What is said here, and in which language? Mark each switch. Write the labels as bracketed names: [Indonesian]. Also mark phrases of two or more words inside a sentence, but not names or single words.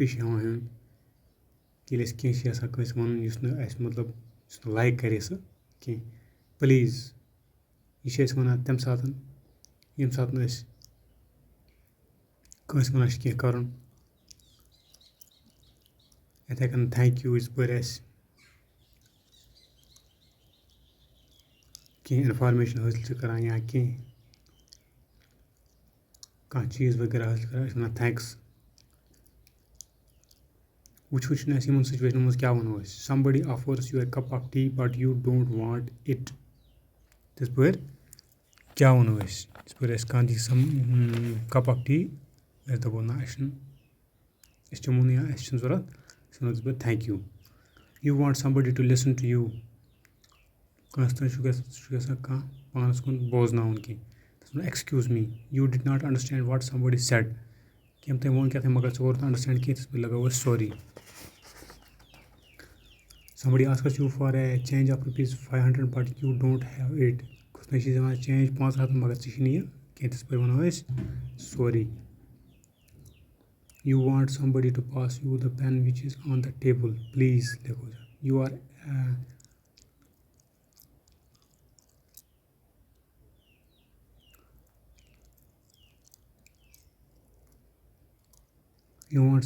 [Kashmiri] چھِ ہٮ۪وان ہیوٚن ییٚلہِ أسۍ کینٛہہ چھِ یَژھان کٲنٛسہِ وَنُن یُس نہٕ اَسہِ مطلب یُس نہٕ لایک کَرِ سُہ کینٛہہ پٕلیٖز یہِ چھِ أسۍ وَنان تَمہِ ساتہٕ ییٚمہِ ساتہٕ نہٕ أسۍ کٲنٛسہِ وَنان چھِ کینٛہہ کَرُن یِتھَے کٔنۍ [English] thank you [Kashmiri] یِژ پھِر اَسہِ کینٛہہ اِنفارمیشَن حٲصِل چھِ کَران یا کانٛہہ چیٖز وغیرہ حٲصِل کَران أسۍ چھِ وَنان تھینٛکٕس وٕچھو چھُنہٕ اَسہِ یِمَن سُچویشنَن منٛز کیٛاہ وَنو أسۍ [English] somebody offers you a cup of tea but you don't want it [Kashmiri] تِژ پھِر کیٛاہ وَنو أسۍ یِژ پھِر اَسہِ کانٛہہ دی [English] cup of tea [Kashmiri] أسۍ دَپو نہ اَسہِ چھُنہٕ أسۍ چٮ۪مو نہٕ یا اَسہِ چھُنہٕ ضوٚرَتھ أسۍ وَنو تِژ پھِر [English] thank you you want somebody to listen to you [Kashmiri] کٲنٛسہِ تانۍ چھُ گژھان کانٛہہ پانَس کُن بوزناوُن کینٛہہ تَتھ وَنو [English] excuse me you did not understand what somebody said [Kashmiri] کیٚنٛہہ تٔمۍ ووٚن کیٛاہ تام مگر ژٕ کوٚرُتھ نہٕ اَنڈَرسٹینٛڈ کینٛہہ تِژ پھِر لَگاوو أسۍ سوری [English] somebody asks you for a change of ₹500 but you don't have it [Kashmiri] کُس نَے چھِ دِوان چینٛج 500 مگر ژےٚ چھِ نہٕ یہِ کینٛہہ تِژ پھِر وَنو أسۍ سوری [English] you want somebody to pass you the pen which is on the table please لیکھو you are you want